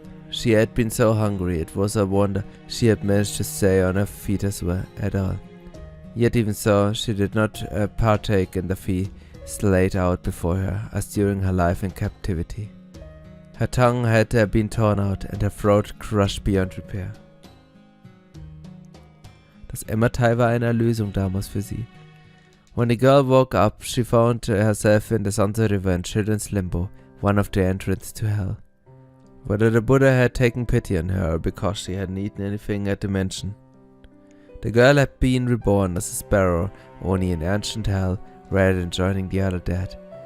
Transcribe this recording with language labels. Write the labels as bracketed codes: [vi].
[en] She had been so hungry, it was a wonder she had managed to stay on her feet at all. Yet even so, she did not partake in the feast laid out before her, as during her life in captivity. Her tongue had been torn out and her throat crushed beyond repair. [de] Das Emmerteil war eine Erlösung damals für sie. [en] When the girl woke up, she found herself in the Sansa River in Children's Limbo, one of the entrances to hell. Whether the Buddha had taken pity on her or because she hadn't eaten anything at the mansion. The girl had been reborn as a sparrow, only in ancient hell, rather than joining the other dead.